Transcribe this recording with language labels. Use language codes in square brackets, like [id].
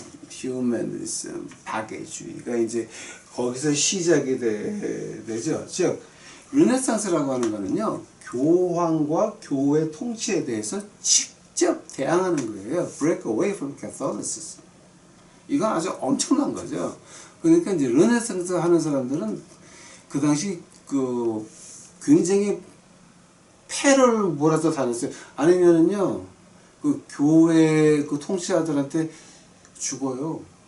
[ko] 휴머니즘, 박애주의가 이제 거기서 시작이 되죠. 즉 르네상스라고 하는 거는요, 교황과 교회 통치에 대해서 직접 대항하는 거예요. [en] Break away from Catholicism. [ko] 이건 아주 엄청난 거죠. 그러니까 이제 르네상스 하는 사람들은 그 당시 그 굉장히 패를 몰아서 다녔어요. 아니면은요, 그 교회 그 통치자들한테 죽어요.